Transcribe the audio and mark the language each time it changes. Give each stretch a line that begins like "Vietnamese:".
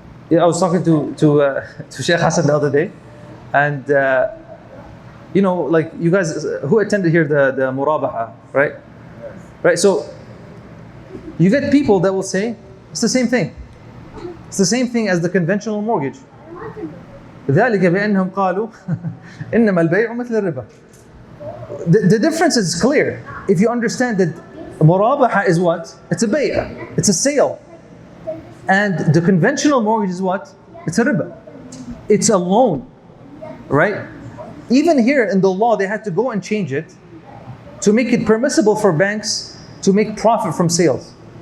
English: Yeah, I was talking to Sheikh Hassan the other day, and you know, like you guys who attended here the Mudarabah, right? Right. So you get people that will say it's the same thing. It's the same thing as the conventional mortgage.
Arabic: ذلك بأنهم قالوا إنما البيع مثل الربا.
English: The difference is clear if you understand that Mudarabah is what? It's a bay'a. It's a sale. And the conventional mortgage is what? It's a riba. It's a loan, right? Even here in the law, they had to go and change it to make it permissible for banks to make profit from sales.